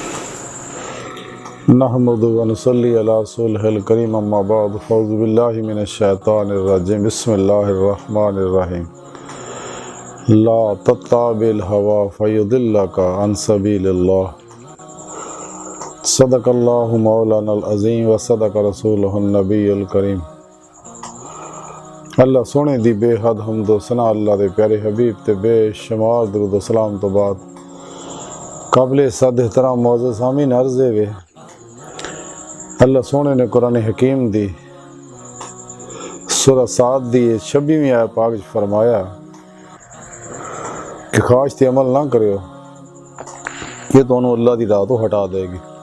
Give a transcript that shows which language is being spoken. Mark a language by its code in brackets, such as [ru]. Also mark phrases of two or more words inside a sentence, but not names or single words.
[ar] نحمده و نصلي على رسوله الكريم أما بعد فأعوذ بالله من الشيطان الرجيم بسم الله الرحمن الرحيم لا تتبع الهوى فيضلك عن سبيل الله صدق الله مولانا العظيم و صدق رسوله النبي الكريم. [pa] اللہ سوہنے دی بے حد حمد و ثنا اللہ دے پیارے حبیب تے بے شمار درود سلام تو بعد قابل صد احترام موجود سامعین عرضے وے اللہ سوہنے نے قرآن حکیم دی سورہ ص دی 26ویں آیت پاک فرمایا کہ خواہش تے عمل نہ کریو، یہ دونوں اللہ دی راہ تو ہٹا دے گی.